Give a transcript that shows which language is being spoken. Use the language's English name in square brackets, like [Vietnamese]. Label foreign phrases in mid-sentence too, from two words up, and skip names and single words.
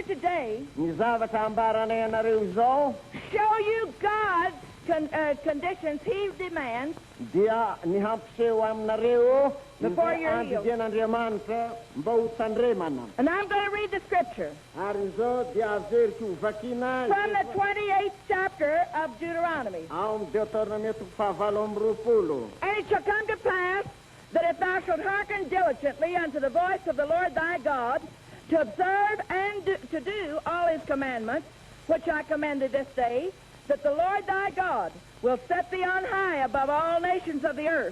[English] today [Malagasy] Ny zavatra ambaranay anareo zao [English] show you God's conditions He demands [Malagasy] dia ny hampiseho aminareo [English] Before you're healed. [Malagasy] andidian'Andriamanitra mba ho tandremana. [English] And I'm going to read the scripture [Malagasy] Ary zao dia averiky ho vakiana [English] from the 28th chapter of Deuteronomy. [Malagasy] ao amin'ny Deutéronomie fahavalo amby roapolo. [English] And it shall come to pass that if thou shalt hearken diligently unto the voice of the Lord thy God, to observe and to do all his commandments, which I command thee this day, that the Lord thy God will set thee on high above all nations of the earth.